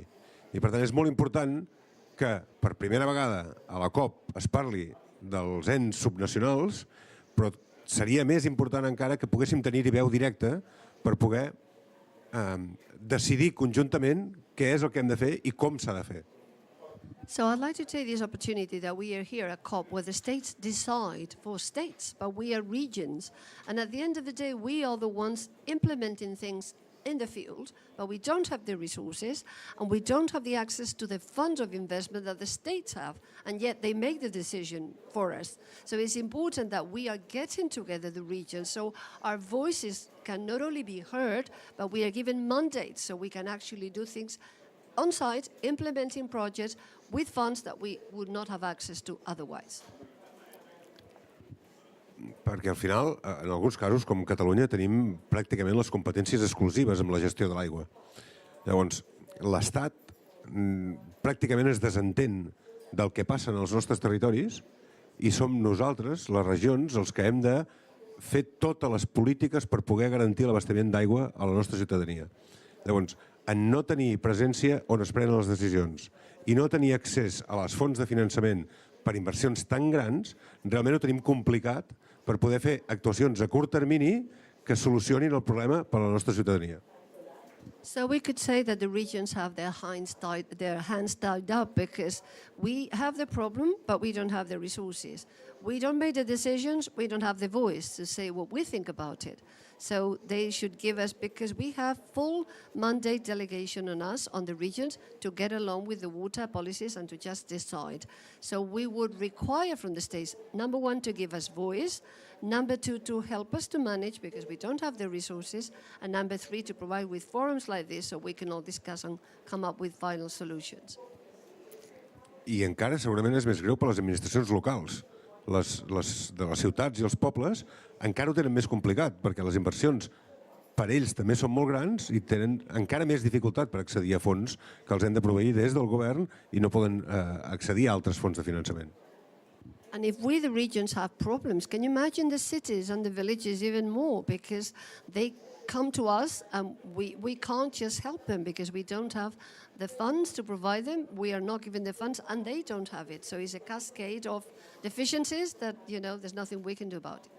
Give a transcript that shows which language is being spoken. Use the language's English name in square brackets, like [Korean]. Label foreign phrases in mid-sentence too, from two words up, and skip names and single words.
[Catalan] I per tant és molt important que per primera vegada a la COP es parli dels ens subnacionals, però seria més important encara que poguéssim tenir-hi veu directa per poder decidir conjuntament què és el que hem de fer i com s'ha de fer. [English] So I'd like to take this opportunity that we are here at COP, where the states decide for states, but we are regions. And at the end of the day, we are the ones implementing things in the field, but we don't have the resources, and we don't have the access to the funds of investment that the states have, and yet they make the decision for us. So it's important that we are getting together the regions, so our voices can not only be heard, but we are given mandates, so we can actually do things on site, implementing projects with funds that we would not have access to otherwise. [Catalan] Perquè al final, en alguns casos, com Catalunya, tenim pràcticament les competències exclusives amb la gestió de l'aigua. Llavors, l'Estat pràcticament es desentén del que passa en els nostres territoris i som nosaltres, les regions, els que hem de fer totes les polítiques per poder garantir l'abastament d'aigua a la nostra ciutadania. Llavors, en no tenir presència on es prenen les decisions i no tenir accés a les fonts de finançament per inversions tan grans, realment ho tenim complicat per poder fer actuacions a curt termini que solucionin el problema per a la nostra ciutadania. [English] So we could say that the regions have their hands tied up because we have the problem, but we don't have the resources. We don't make the decisions, we don't have the voice to say what we think about it. So they should give us, because we have full mandate delegation on us, on the regions, to get along with the water policies and to just decide. So we would require from the states, number one, to give us voice, number two, to help us to manage because we don't have the resources, and number three, to provide with forums like this so we can all discuss and come up with final solutions. [Catalan] I encara segurament és més greu per les administracions locals. Les de les ciutats i els pobles encara ho tenen més complicat perquè les inversions per ells també són molt grans i tenen encara més dificultat per accedir a fons que els hem de proveir des del govern i no poden accedir a altres fons de finançament. [English] And if we, the regions, have problems, can you imagine the cities and the villages even more? Because they come to us and we can't just help them because we don't have the funds to provide them. We are not given the funds and they don't have it. So it's a cascade of deficiencies that, there's nothing we can do about it.